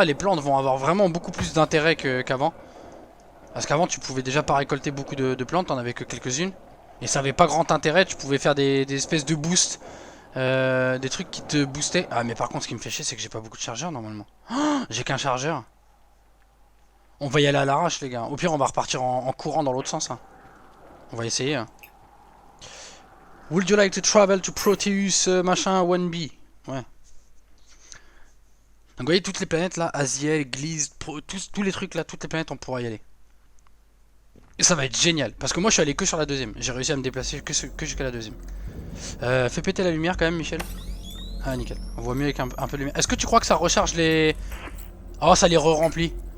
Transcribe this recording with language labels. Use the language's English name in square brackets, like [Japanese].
[French] Les plantes vont avoir vraiment beaucoup plus d'intérêt qu'avant. Parce qu'avant, tu pouvais déjà pas récolter beaucoup de plantes, t'en avais que quelques-unes. Et ça avait pas grand intérêt, tu pouvais faire des espèces de boosts. Des trucs qui te boostaient. Ah, mais par contre, ce qui me fait chier, c'est que j'ai pas beaucoup de chargeurs normalement. Oh, j'ai qu'un chargeur. On va y aller à l'arrache, les gars. Au pire, on va repartir en courant dans l'autre sens. Hein. On va essayer. Hein. [English] Would you like to travel to Proteus machin 1B? [French] Ouais. Donc vous voyez toutes les planètes là, Aziel, Gliese, tous les trucs là, toutes les planètes on pourra y aller. Et ça va être génial, parce que moi je suis allé que sur la deuxième, j'ai réussi à me déplacer que jusqu'à la deuxième. Fais péter la lumière quand même Michel. Ah nickel, on voit mieux avec un peu de lumière. Est-ce que tu crois que ça recharge les... Oh ça les re-remplit.